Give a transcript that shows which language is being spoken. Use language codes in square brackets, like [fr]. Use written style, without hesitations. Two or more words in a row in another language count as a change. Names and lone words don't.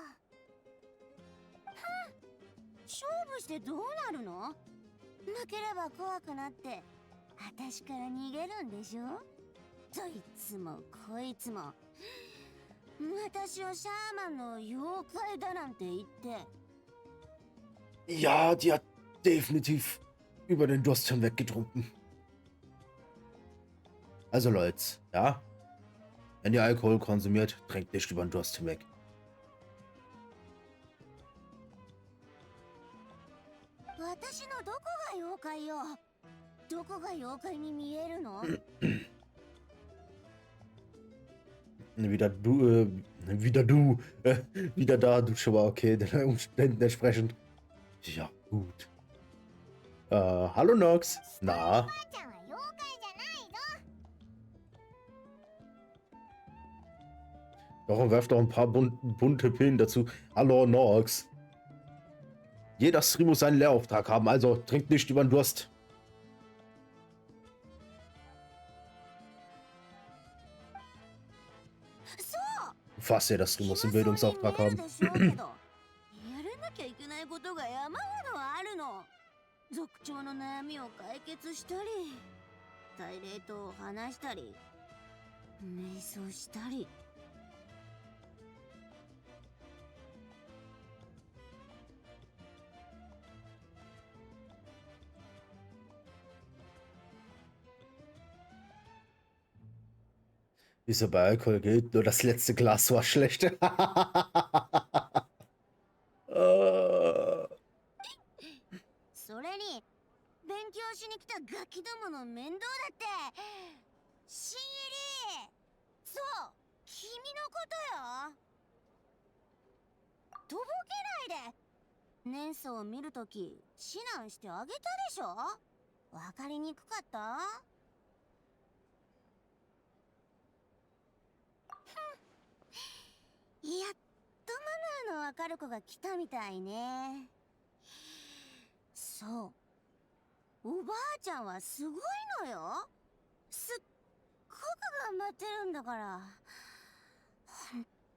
[ja] 勝負してどうなるの？負ければ怖くなって私から逃げるんでしょ？どいつもこいつも私をシャーマンの妖怪だなんて言って。 [de] Ja, die hat definitiv über den Durst hinweg getrunken. Also Leute, ja, wenn ihr Alkohol konsumiert, trinkt nicht über den Durst hinweg. [ja] 私のどこが妖怪よ。どこが妖怪に見えるの？ [de] Wieder Wieder du. Wieder da, du schon mal okay, den Umständen entsprechend. Ja, gut. Hallo Nox. [ja] 下のおば [de] Na? [ja] あちゃんは妖怪じゃないぞ。 [de] Doch, und werft doch ein paar bunte Pillen dazu. Hallo Nox. Jeder Stream muss seinen Lehrauftrag haben, also trinkt nicht über den Durst. Fast jeder Stream muss einen Bildungsauftrag haben. [ja] やらなきゃいけないことが山ほどあるの。族長の悩みを解決したり、大霊と話したり、瞑想したり。 [de] Wie es bei Alkohol gilt, nur das letzte Glas war schlecht. [ja] それに勉強しに来たガキどもの面倒だって新入りそう君のことよとぼけないで年相を見るとき指南してあげたでしょわかりにくかったやっとマナーのわかる子が来たみたいねそうおばあちゃんはすごいのよすっごく頑張ってるんだからほんと